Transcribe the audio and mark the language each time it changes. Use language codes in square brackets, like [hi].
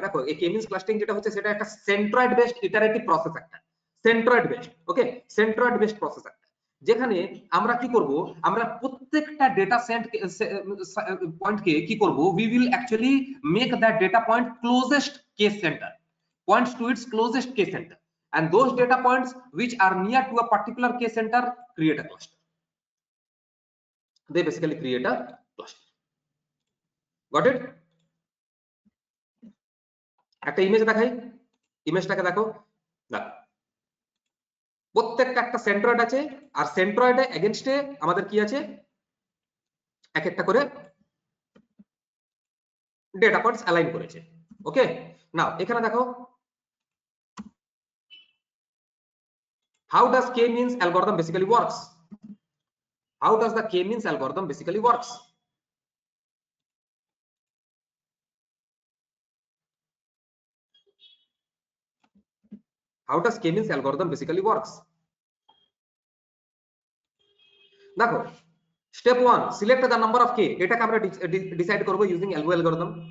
[bn] দেখো এই K-means clustering যেটা হচ্ছে সেটা একটা সেন্ট্রয়েড বেসড ইটারেটিভ প্রসেস, একটা সেন্ট্রয়েড বেসড, ওকে, সেন্ট্রয়েড বেসড প্রসেস একটা, যেখানে আমরা কি করব, আমরা প্রত্যেকটা ডেটা সেট পয়েন্টকে কি করব, [en] We will actually make that data point closest K's center, points to its closest K center, and those data points which are near to a particular K center create a cluster. They basically create a cluster. Got it? [bn] একটা image দেখাই, ইমেজটাকে দেখো, দেখো প্রত্যেকটা একটা centroid আছে, আর সেন্ট্রয়েডে এগেইনস্টে আমাদের কি আছে, এক একটা করে ডেটা পয়েন্টস অ্যালাইন করেছে। [en] okay, now [bn] এখানে দেখো [en] how does K-means algorithm basically works? How does the K-means algorithm basically works? How does K-means algorithm basically works? [bn] দেখো, step 1, [en] select the number of k, [bn] এটাকে আমরা ডিসাইড করব ইউজিং এলবো অ্যালগরিদম।